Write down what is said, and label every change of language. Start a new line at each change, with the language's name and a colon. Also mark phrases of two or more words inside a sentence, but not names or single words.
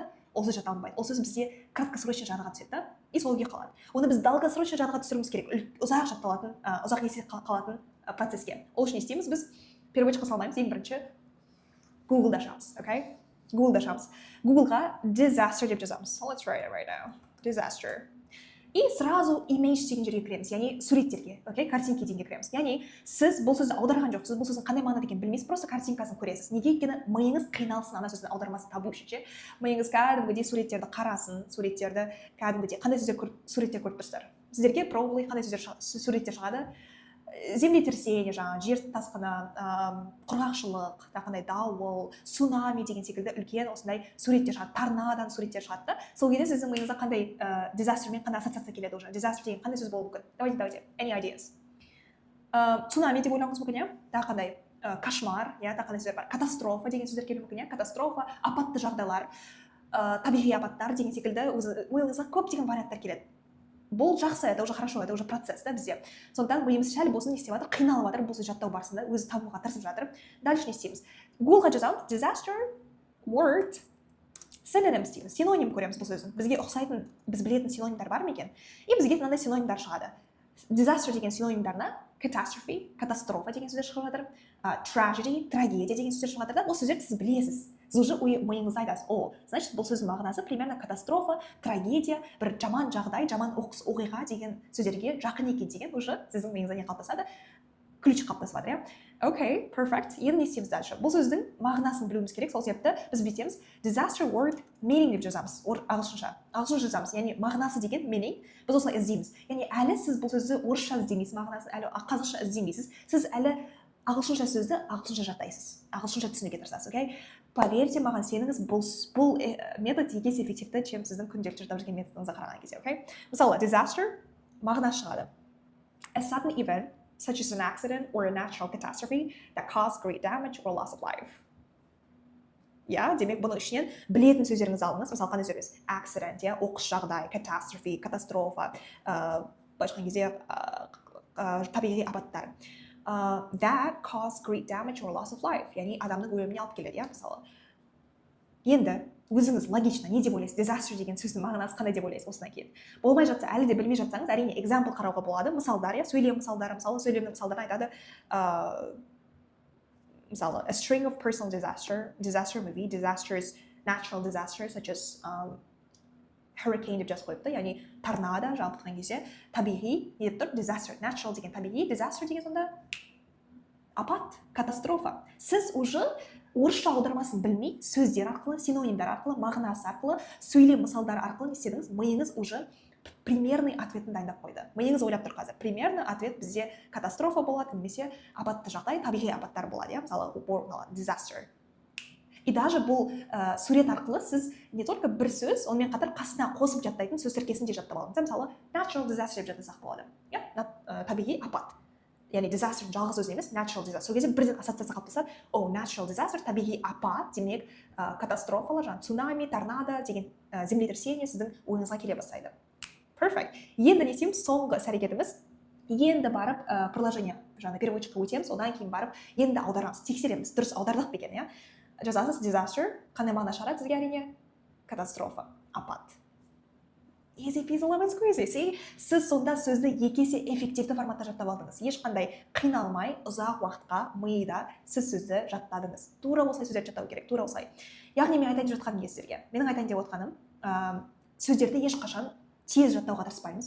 Kazakh: Ол сөз жата алмайды. Ол сөз бізде краткосрочно жадыға түседі, и сол күйі қалады. Оны біз долгосрочно жадыға түсіруіміз керек. Ұзақ жатталатын, ұзақ есте қалатын процесске. Ол үшін не істейміз? Біз переводчикқа салмаймыз. Ең бірінші Google-да ашамыз, okay? Google-да ашамыз. Google-ға disaster деп жазамыз.
English: So let's write it right now. Disaster.
Russian: и сразу
Kazakh: image деген жерге кіреміз, яғни суреттерге, окей, картинки дегенге кіреміз. Яғни сіз бұл сөзді аударған жоқсыз, бұл сөздің қандай мағынада екенін білмейсіз, просто картинкасын көресіз. Неге өйткені миыңыз қиналсын ана сөздің аудармасын табу үшін ше. Миыңыз кәдімгідей суреттерді қарасын, суреттерді кәдімгідей қандай суреттер көріп тұрсыздар. Сіздерге probably қандай суреттер шығады? Землетрясение, жаңағы жер тасқыны, құрғақшылық, тақандай дауыл, цунами деген секілді үлкен осындай суреттер шығады, торнадодан суреттер шығады да. Сол кезде сіздің миыңызға қандай дизастермен қандай ассоциация келеді уже? Дизастер деген қандай сөз болуы мүмкін? Давайте,
English: any ideas?
Kazakh: Цунами деп ойлауыңыз мүмкін, иә? Тағы қандай? Кошмар, иә, тағы қандай сөздер бар? Катастрофа деген сөздер келуі мүмкін, иә? Катастрофа, апатты жағдайлар, табиғи апаттар деген секілді миыңызға көптеген варианттар келеді. Бұл жақсы,
Russian: это уже хорошо, это уже процесс да бізде.
Kazakh: Сондықтан миымыз сәл болсын не істеп жатыр, қиналып жатыр, бұл сөз жаттау барысында өзі табуға тырысып жатыр. Дальше не істейміз? Гуглға жазамыз,
English: disaster word synonyms
Kazakh: дейміз, синоним көреміз бұл сөздің. Бізге ұқсайтын, біз білетін синонимдар бар ма екен? И бізге мынандай синонимдар шығады. Disaster деген синонимдарына catastrophe, катастрофа деген сөздер шығып жатыр, tragedy, трагедия деген сөздер шығып жатыр да. Бұл сөздерді сіз білесіз. Сіз уже миыңызда айтасыз, о, значит, бұл сөздің мағынасы примерно катастрофа, трагедия, бір жаман жағдай, жаман оқиға деген сөздерге жақын екен деген уже сіздің миыңызда не қалыптасады? Ключ қалыптасып жатыр, иә? Окей, perfect. Енді не істейміз дальше? Бұл сөздің мағынасын білуіміз керек, сол себепті біз бүйтеміз
English: disaster word meaning
Kazakh: деп жазамыз, ағылшынша жазамыз, яғни мағынасы деген meaning, біз осылай іздейміз. Яғни әлі сіз бұл сөзді орысша іздемейсіз, мағынасын әлі қазақша іздемейсіз, сіз әлі ағылшынша сөзді ағылшынша жаттайсыз, ағылшынша түсінуге тырысасыз, окей? Поверьте маған, сеніңіз бұл метод егес эффективті, чем сіздің күнделікті жаттап жүрген методыңызға қараған кезде, окей? Мысалы, disaster мағынасы шығады.
English: A sudden event, such as an accident or a natural catastrophe that caused great damage or loss of life.
Kazakh: Ja, демек бұның ішінен білетін сөздеріңізді алыңыз. Мысалы, қандай сөз? Accident, ja, оқыс жағдай, catastrophe, катастрофа, былайша айтқан кезде табиғи апаттар.
English: That caused great damage or loss of life,
Kazakh: яғни адамның өліміне алып келеді, иә, мысалы. Енді өзіңіз логично не деп ойлайсыз? Disaster деген сөздің мағынасы қандай деп ойлайсыз осыдан кейін? Болмай жатса, әлі де білмей жатсаңыз, әрине example қарауға болады, мысалдар, иә, сөйлем мысалдары, мысалы, сөйлемнің мысалдарын айтады. Мысалы,
English: a string of personal disaster movie, disasters, natural disasters such as hurricane
Kazakh: деп жазып қойыпты, яғни торнадо жалпы айтқан кезде табиғи не деп тұр? Disaster, natural деген табиғи, disaster деген сонда апат, катастрофа. Сіз уже орысша аудармасын білмей, сөздер арқылы, синонимдар арқылы, мағынасы арқылы, сөйлем мысалдары арқылы не істедіңіз? Миыңыз уже
Russian: примерный ответін
Kazakh: дайындап қойды. Миыңыз ойлап тұр қазір.
Russian: Примерный ответ
Kazakh: бізде катастрофа болады, немесе апатты жағдай, табиғи апаттар болады, иә? Мысалы, disaster. И даже бұл сурет арқылы сіз
Russian: не только
Kazakh: бір сөз, онымен қатар қасына қосып жаттайтын сөз тіркесін де жаттап алыңыз. Мысалы,
English: natural disaster
Kazakh: деп жаттасақ болады. Табиғи апат. Яғни disaster жалғыз өзі емес,
English: natural disaster.
Kazakh: Сол кезде бірден ассоциация қалыптасады. О,
English: natural disaster,
Kazakh: табиғи апат, демек катастрофалар, жаңағы цунами, торнадо деген землетрясение сіздің ойыңызға келе бастайды. Perfect. Енді не істейміз? Соңғы іс-әрекетіміз. Енді барып приложение, жаңағы переводчикқа өтеміз, одан кейін барып енді аударамыз, тексереміз, дұрыс аудардық ба екен, иә? Жазасыз disaster, қандай мағына шығарады сізге әрине? Катастрофа, апат.
English: Easy peasy lemon squeezy.
Kazakh: Сіз сонда сөзді екі есе эффективті форматта жаттап алдыңыз. Ешқандай қиналмай, ұзақ уақытқа мида сіз сөзді жаттадыңыз. Тура осылай сөздерді жаттау керек, тура осылай. Яғни мен айтайын деп жатқаным не сіздерге? Менің айтайын деп отқаным, сөздерді ешқашан тез жаттауға тырыспаймыз.